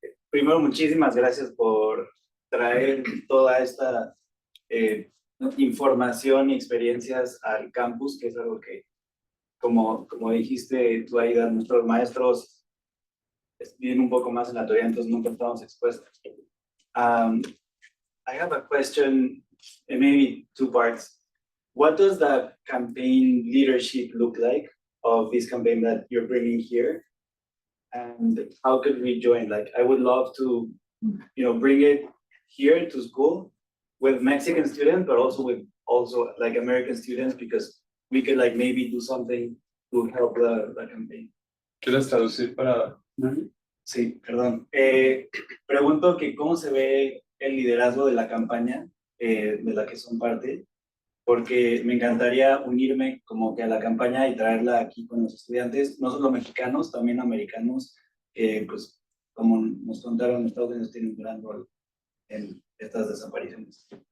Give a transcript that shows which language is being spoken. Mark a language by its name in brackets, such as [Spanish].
[Spanish] Primero, muchísimas gracias por traer toda esta información y experiencias al campus, que es algo que, como dijiste tú, Aida, nuestros maestros vienen un poco más en la teoría, entonces nunca estamos expuestos. [English] I have a question, and maybe two parts. What does the campaign leadership look like of this campaign that you're bringing here? And how could we join? Like, I would love to, bring it here to school with Mexican students, but also with like American students, because we could like maybe do something to help the campaign. [Spanish] ¿Quieres traducir para Nani? Sí, perdón. Pregunto que cómo se ve el liderazgo de la campaña de la que son parte, porque me encantaría unirme como que a la campaña y traerla aquí con los estudiantes, no solo mexicanos, también americanos, que pues como nos contaron, Estados Unidos tiene un gran rol en estas desapariciones.